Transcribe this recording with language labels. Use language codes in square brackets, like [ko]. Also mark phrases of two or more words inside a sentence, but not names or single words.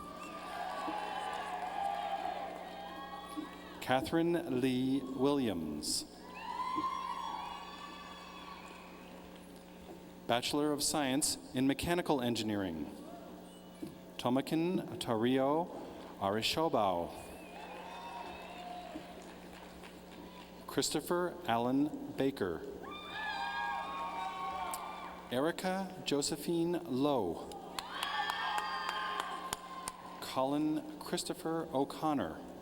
[en] Catherine Lee Williams. Bachelor of Science in Mechanical Engineering, Tomakin Tario Arishobao. Christopher Allen Baker. Erica Josephine Lowe. Colin Christopher O'Connor.